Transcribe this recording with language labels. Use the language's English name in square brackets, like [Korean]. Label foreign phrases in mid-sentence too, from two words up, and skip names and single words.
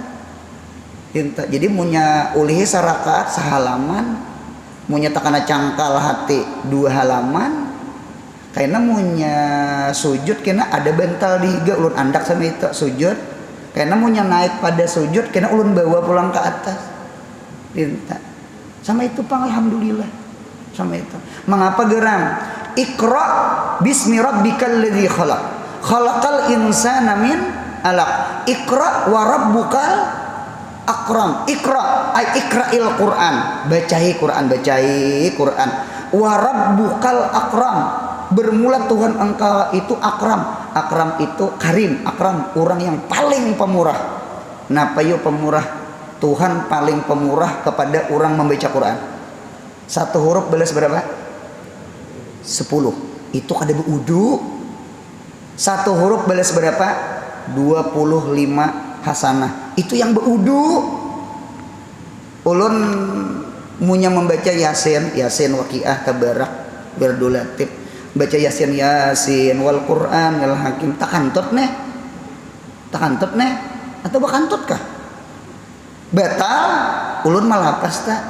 [Banjar] Jadi munya ulihi sarakaat sahalaman, munya takana cangkal hati 2 halaman. Karena munya sujud kena ada bental di higa ulun andak sama itu sujud. Karena munya naik pada sujud kena ulun bawa pulang ke atas. Sama itu pang alhamdulillah. Sama itu. Mengapa geram? [Arabic] اقرأ باسم ربك الذي خلق. خلق الإنسان من علق. اقرأ وربك الأكرم. اقرأ أي اقرأ القرآن. [Banjar] Bacahi Quran, bacahi Quran. [Arabic] وربك الأكرم. [Banjar] Bermula Tuhan engkau itu akram. Akram itu karim. Akram orang yang paling pemurah. Napa yo pemurah? Tuhan paling pemurah kepada orang membaca Quran. 1 huruf balas berapa? 10. Itu kada berudu. 1 huruf balas berapa? 25 hasanah. Itu yang berudu. Ulun munya membaca Yasin, Yasin Waqiah Tabarak Berdulatif. Baca Yasin [Arabic] والقرآن الحكيم. [Banjar] Tak kantut neh atau bakantut kah? Batal ulun malah pas tak.